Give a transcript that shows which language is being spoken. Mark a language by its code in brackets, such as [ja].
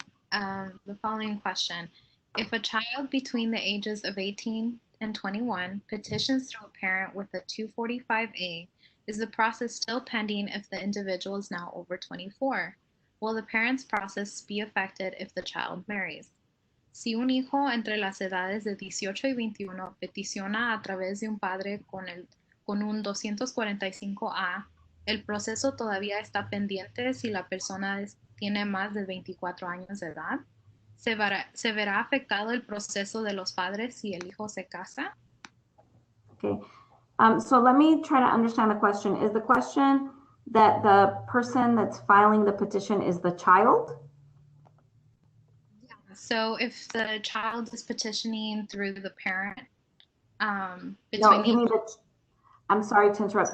[en] The following question. If a child between the ages of 18 and 21 petitions through a parent with a 245A, is the process still pending if the individual is now over 24? Will the parent's process be affected if the child marries? [es] Si un hijo entre las edades de 18 y 21 peticiona a través de un padre con un 245A, ¿el proceso todavía está pendiente si la persona tiene más de 24 años de edad? ¿Se verá afectado el proceso de los padres si el hijo se casa? [en] Okay. So let me try to understand the question. Is the question that the person that's filing the petition is the child? Yeah. So if the child is petitioning through the parent, No, you mean I'm sorry to interrupt.